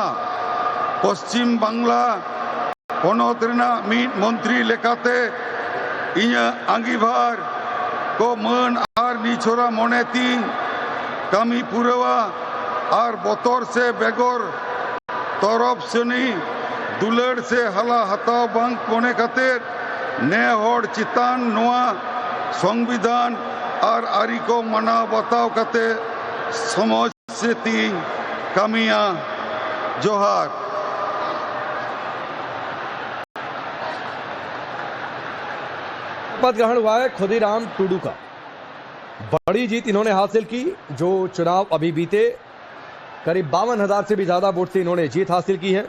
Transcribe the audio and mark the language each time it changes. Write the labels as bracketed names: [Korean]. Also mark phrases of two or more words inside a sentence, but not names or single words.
[Santali] ᱯᱚᱥᱪᱤᱢ ᱵᱟᱝᱞᱟ ᱯᱚᱱᱚᱛ ᱨᱮᱱᱟᱜ ᱢᱤᱫ ᱢᱚᱱᱛᱨᱤ ᱞᱮᱠᱟᱛᱮ ᱤᱧᱟᱹᱜ ᱟᱸᱜᱤᱵᱷᱟᱨ ᱠᱚ ᱢᱟᱹᱱ ᱟᱨ ᱱᱤᱪᱷᱚᱨᱟ ᱢᱚᱱᱮᱛᱤᱧ ᱠᱟᱹᱢᱤ ᱯᱩᱨᱟᱹᱣᱟ ᱟᱨ ᱵᱚᱛᱚᱨ ᱥᱮ ᱵᱮᱜᱚᱨ ᱛᱚᱨᱚᱯ ᱥᱮᱱᱤ ᱫᱩᱞᱟᱹᱲ ᱥᱮ ᱦᱟᱞᱟ ᱦᱟᱛᱟᱣ ᱵᱟᱝ ᱢᱚᱱᱮ ᱠᱟᱛᱮ ᱱᱮ ᱦᱚᱲ ᱪᱮᱛᱟᱱ ᱱᱚᱣᱟ ᱥᱚᱝᱵᱤᱫᱷᱟᱱ ᱟᱨ ᱟᱹᱨᱤ ᱠᱚ ᱢᱟᱱᱟᱣ ᱵᱟᱛᱟᱣ ᱠᱟᱛᱮ ᱥᱚᱢᱟᱡᱽ ᱥᱮᱛᱤᱧ ᱠᱟᱹᱢᱤᱭᱟ। [Hindi] जोहार। पद ग्रहण हुआ है खुदीराम टुडू का। बड़ी जीत इन्होंने हासिल की। जो चुनाव अभी बीते करीब 52,000 से भी ज्यादा वोट से इन्होंने जीत हासिल की है।